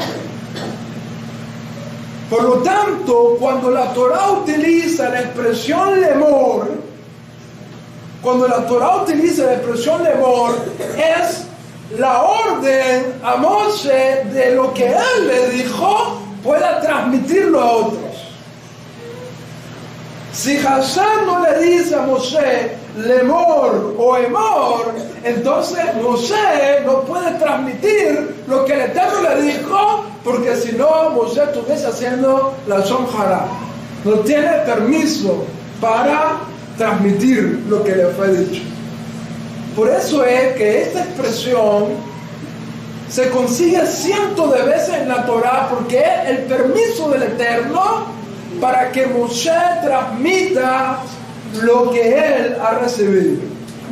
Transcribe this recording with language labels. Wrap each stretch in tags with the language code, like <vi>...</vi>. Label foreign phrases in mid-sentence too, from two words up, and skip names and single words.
<es>Por lo tanto, cuando la Torah utiliza la expresión lemor, cuando la Torah utiliza la expresión lemor, es la orden a Moshe de lo que él le dijo pueda transmitirlo a otros. Si Hashem no le dice a Moshe lemor o emor, entonces Moshe no puede transmitir lo que el Eterno le dijo, porque si no Moshe estuviese haciendo la</es> <he>לשון הרע.</he> <es>No tiene permiso para transmitir lo que le fue dicho. Por eso es que esta expresión se consigue cientos de veces en la Torah, porque es el permiso del Eterno para que Moshe transmita lo que él ha recibido.</es>